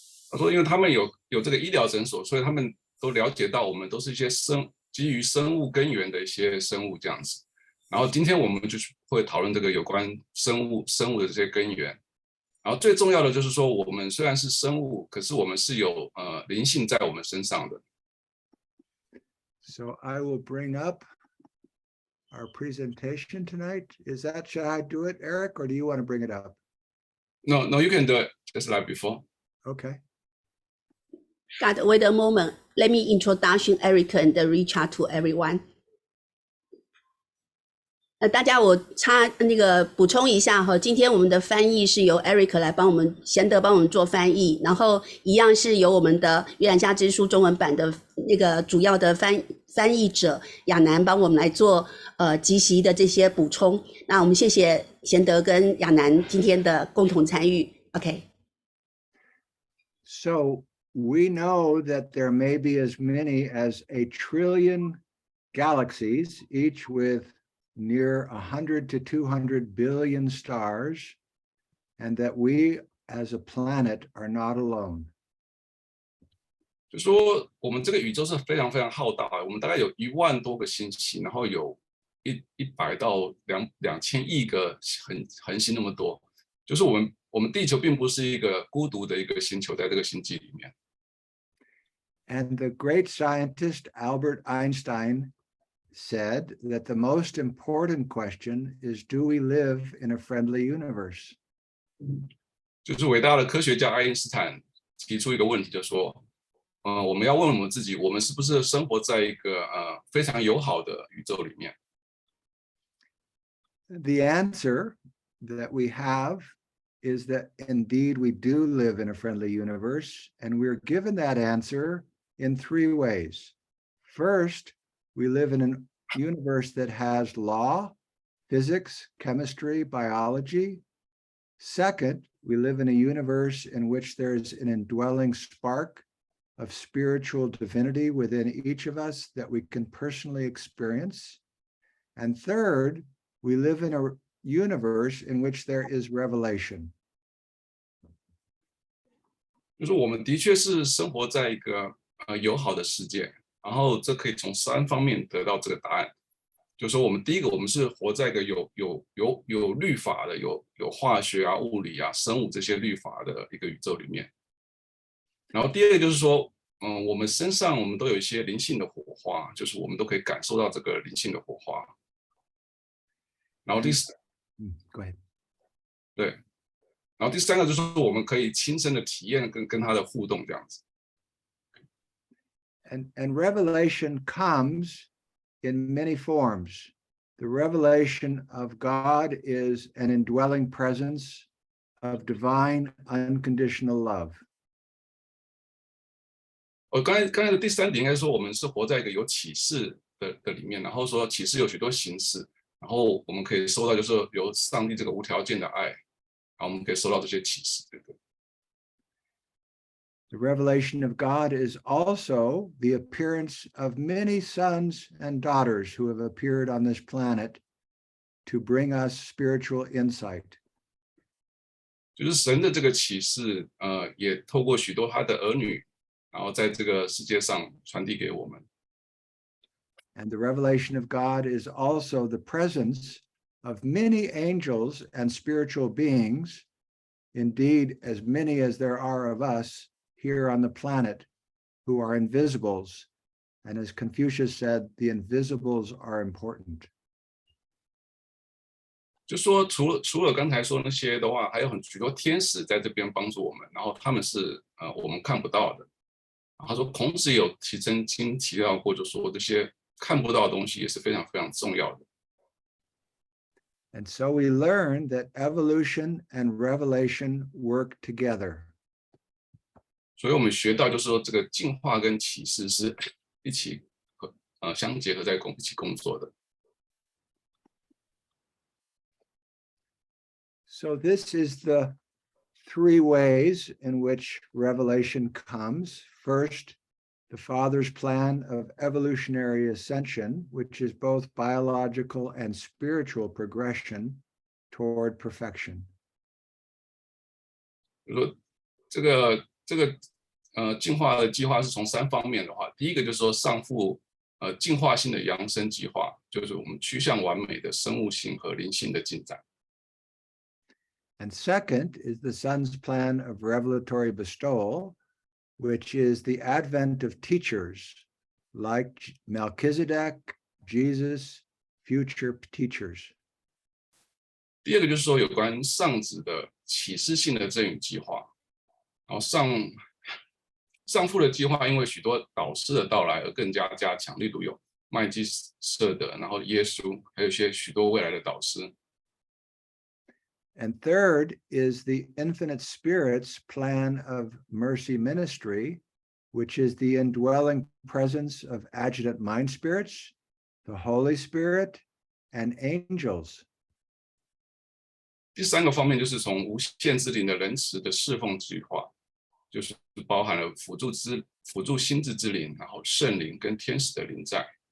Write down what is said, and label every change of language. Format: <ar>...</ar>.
<zh>他说，因为他们有这个医疗诊所，所以他们都了解到我们都是一些基于生物根源的一些生物这样子。然后今天我们就是会讨论这个有关生物的这些根源。然后最重要的就是说，我们虽然是生物，可是我们是有灵性在我们身上的。</zh> <en>So I will bring up our presentation tonight. Should I do it, Eric, or do you want to bring it up? No, you can do it just like before. Okay. God, wait a moment. Let me introduction Eric and reach out to everyone.</en> <zh>大家我补充一下哈，今天我们的翻译是由 Eric 来帮我们贤德帮我们做翻译，然后一样是由我们的约翰夏之书中文版的那个主要的翻译者亚楠帮我们来做即席的这些补充。那我们谢谢贤德跟亚楠今天的共同参与。 OK。</zh> <en>So we know that there may be as many as 1 trillion galaxies, each with near 100 to 200 billion stars, and that we as a planet are not alone.</en> <zh>就说我们这个宇宙是非常非常浩大的，我们大概有1万多个星系，然后有100到2000亿个恒星那么多，就是我们地球并不是一个孤独的一个星球，在这个星际里面。</zh> <en>And the great scientist Albert Einstein said that the most important question is, do we live in a friendly universe?</en> <zh>就是伟大的科学家爱因斯坦提出一个问题，就说，我们要问我们自己，我们是不是生活在一个非常友好的宇宙里面？</zh> <en>The answer that we have is that indeed we do live in a friendly universe, and we're given that answer in 3 ways. First, we live in a universe that has law, physics, chemistry, biology. Second, we live in a universe in which there's an indwelling spark of spiritual divinity within each of us that we can personally experience. And third, we live in a universe in which there is revelation.</en> <zh>就是我们的确是生活在一个友好的世界，然后这可以从3方面得到这个答案。就是说，第一个，我们是活在一个有律法的、有化学啊、物理啊、生物这些律法的一个宇宙里面。然后第二个就是说，我们身上我们都有一些灵性的火花，就是我们都可以感受到这个灵性的火花。然后</zh> <en>Go ahead.</en> <zh>对，然后第3个就是说，我们可以亲身的体验跟他的互动这样子。</zh> <en>And revelation comes in many forms. The revelation of God is an indwelling presence of divine unconditional love.</en> <zh>刚才的第3点应该说，我们是活在一个有启示的里面，然后说启示有许多形式，然后我们可以收到就是由上帝这个无条件的爱，然后我们可以收到这些启示，对不对？</zh> <en>The revelation of God is also the appearance of many sons and daughters who have appeared on this planet to bring us spiritual insight.</en> <zh>就是神的这个启示，也透过许多他的儿女，然后在这个世界上传递给我们。</zh> <en>And the revelation of God is also the presence of many angels and spiritual beings, indeed, as many as there are of us here on the planet who are invisibles. And as Confucius said, the invisibles are important.</en> <zh>就说除了刚才说那些的话，还有许多天使在这边帮助我们，然后他们是我们看不到的。他说孔子有曾经提到过，就说这些看不到的东西也是非常非常重要的。</zh> <en>And so we learn that evolution and revelation work together.</en> <zh>所以我们学到就是说，这个进化跟启示是一起相结合在一起工作的。</zh> <en>So this is the three ways in which revelation comes. First, the Father's plan of evolutionary ascension, which is both biological and spiritual progression toward perfection.</en> <zh>就说这个进化的计划是从3方面的话，第一个就是说上父进化性的扬升计划，就是我们趋向完美的生物性和灵性的进展。</zh> <en>And second is the Son's plan of revelatory bestowal, which is the advent of teachers like Melchizedek, Jesus, future teachers.</en> <zh>第二个就是说有关上子的启示性的赠与计划，然后上父的计划因为许多导师的到来而更加加强，例如有麦基舍德，然后耶稣，还有许多未来的导师。</zh> <en>And third is the infinite Spirit's plan of mercy ministry, which is the indwelling presence of adjutant mind spirits, the Holy Spirit, and angels.</en> <zh>第3个方面就是从无限之灵的仁慈的侍奉计划，就是包含了辅助心智之灵，然后圣灵跟天使的灵在。</zh>